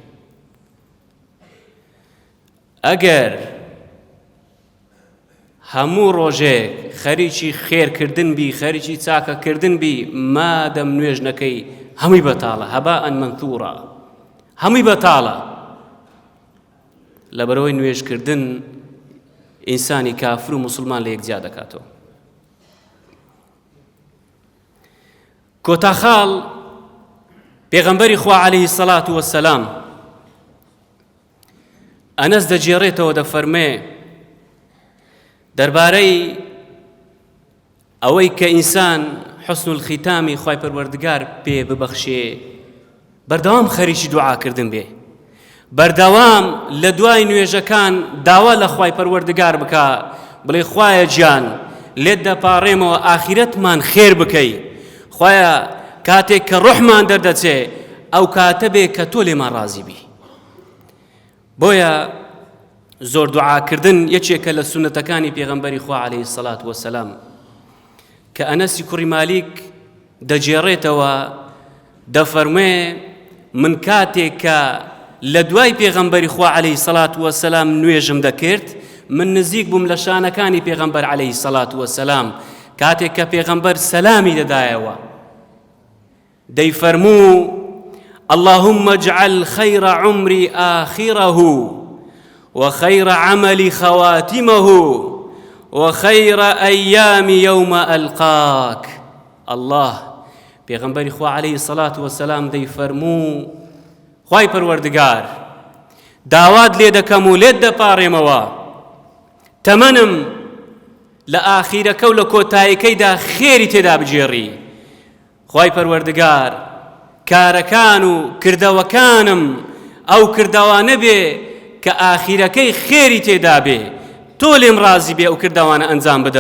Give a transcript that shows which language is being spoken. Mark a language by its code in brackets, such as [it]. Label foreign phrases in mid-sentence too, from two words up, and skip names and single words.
[ckb] ئەگەر هەموو ڕۆژێک خەریکی خێرکردن بی، خەریکی چاکەکردن بی، مادەم نوێژ نەکەی هەمووی بەتاڵە، [ar] هەباءن منثوورا، [ckb] هەمووی بەتاڵە. لەبەرەوەی نوێژکردن ئینسانی کافر و مسلمان لە یەکجیا دەکاتەوە. کۆتاخاڵ پێغەمبەری خوا [ar] عليه الصلاة والسلام [ckb] ئەنەس دەجێڕێتەوە دەفەرمێ دەربارەی ئەوەی کە ئینسان [ar] حسن الختامی [ckb] خوای پەروەردگار پێ ببەخشێ بەردەوام خەریکی دوعاکردن بێ، بەردەوام لە دوای نوێژەکان داوا لە خوای پەروەردگار بکە بڵێ خوایە گیان لێت دەپاڕێمەوە ئاخیرەتمان خێر بکەی، خوایە کاتێک کە ڕوحمان دەردەچێ ئەو کاتە بێ کە تۆ لێمان ڕازی بی. بۆیە زۆر دوعاکردن یەکێکە لە سونەتەکانی پێغەمبەری خوا [ar] عليه الصلاة والسلام [ckb] کە ئەنەسی کوڕی مالیک دەجێڕێتەوە دەفەرمێ من کاتێک کە لە دوای پێغەمبەری خوا [ar] عليه الصلاة والسلام [ckb] نوێژم دەکرد من نزیک بووم لە شانەکانی پێغەمبەر [ar] عليه الصلاة والسلام [ckb] کاتێک کە پێغەمبەر سەلامی دەدایەوە [ar] دەیفەرموو اللهم اجعل خير عمري آخره وخير عملي خواتمه وخير أيام يوم ألقاك. [ckb] الله پیغمبر خوا [ar] عليه الصلاة والسلام [ckb] دي فرمو خواهی پروردگار داواد لێ دەکەم و لێت دەپاڕێمەوە تەمەنم لە ئاخیرەکە و لە کۆتاییەکەیدا خێری تێدا بجێڕی. خواهی پەروەردگار کارەکان و کردەوەکانم ئەو کردەوانە بێ کە ئاخیرەکەی خێری تێدا بێ، تۆ لێم ڕازی بێ ئەو کردەوانە ئەنجام بدەم.